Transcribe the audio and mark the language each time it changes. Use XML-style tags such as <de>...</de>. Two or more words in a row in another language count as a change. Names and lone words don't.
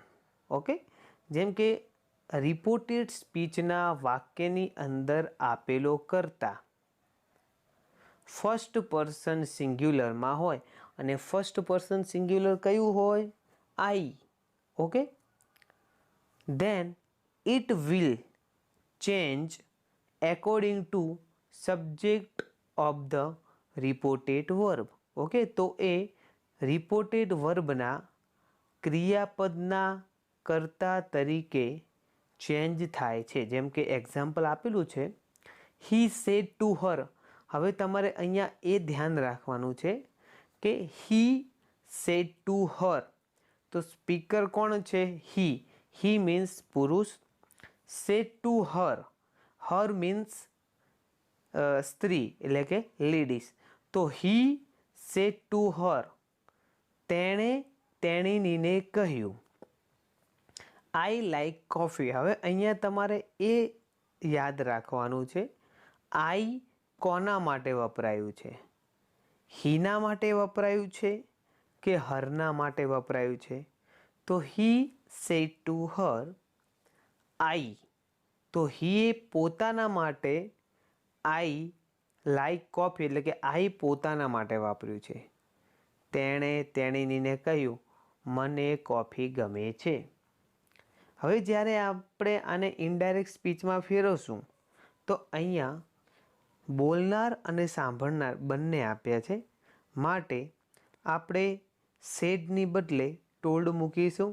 <gu>ઓકે, જેમ કે</gu> <en>reported speech-na</en> <gu>વાક્યની અંદર આપેલો કર્તા</gu> <en>first person singular-maan</en> <gu>હોય અને</gu> <en>first person singular</en> <gu>કયું હોય? આઈ. ઓકે,</gu> <en>then it will change according to subject of the reported verb.</en> <gu>ઓકે, તો એ</gu> <en>reported verb-na</en> <gu>ક્રિયાપદના કર્તા તરીકે ચેન્જ થાય છે. જેમ કે એક્ઝામ્પલ આપેલું છે,</gu> <en>he said to her.</en> <gu>હવે તમારે અહીંયા એ ધ્યાન રાખવાનું છે કે</gu> <en>he said to her,</en> <gu>તો સ્પીકર કોણ છે?</gu> <en>he means પુરુષ, said to her, her means</en> <gu>સ્ત્રી એટલે કે લેડીઝ. તો</gu> <en>he said to her,</en> <gu>તેણે તેણીને કહ્યું.</gu> <en>I like coffee.</en> <gu>હવે અહીંયા તમારે એ યાદ રાખવાનું છે, I કોના માટે વપરાયું છે? હીના માટે વપરાયું છે કે હરના માટે વપરાયું છે? તો</gu> <en>he said to her, I.</en> <gu>તો he પોતાના માટે</gu> <en>I like coffee</en> <gu>એટલે કે I પોતાના માટે વાપર્યું છે. તેણે તેણીને કહ્યું, મને કોફી ગમે છે. હવે જ્યારે આપણે આને</gu> <en>indirect speech-maan</en> <gu>ફેરવશું તો અહીંયા બોલનાર અને સાંભળનાર બંને આપ્યા છે, માટે આપણે સેડની બદલે ટોલ્ડ મૂકીશું.</gu>